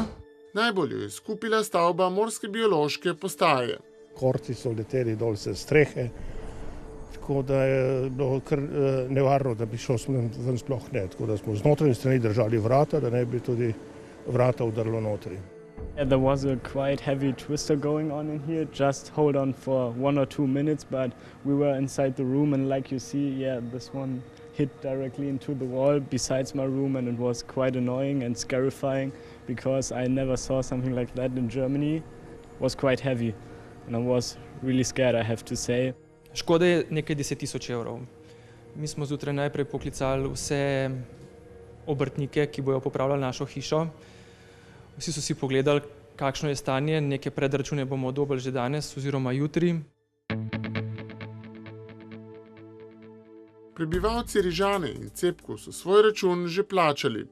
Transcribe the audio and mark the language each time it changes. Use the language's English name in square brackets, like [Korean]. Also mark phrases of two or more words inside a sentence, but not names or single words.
[Slovenian] Najbolj jo je skupila stavba Morske biološke postaje. Korci so leteli dol se strehe, tako da je bilo kar nevarno, da bi šel ven sploh ne. Tako da smo z notranjih strani držali vrata, da ne bi tudi vrata udrlo notri. [English] There was a quite heavy twister going on in here. Just hold on for 1 or 2 minutes, but we were inside the room and like you see, this one hit directly into the wall besides my room and it was quite annoying and scarifying because I never saw something like that in Germany. It was quite heavy and I was really scared, I have to say. [Slovenian] Škoda je nekaj 10.000 evrov. Mi smo zjutraj najprej poklicali vse obrtnike, ki bojo popravljali našo hišo. Vsi so si pogledali, kakšno je stanje, neke predračune bomo dobili že danes oziroma jutri. Prebivalci Rižane in Cepku so svoj račun že plačali.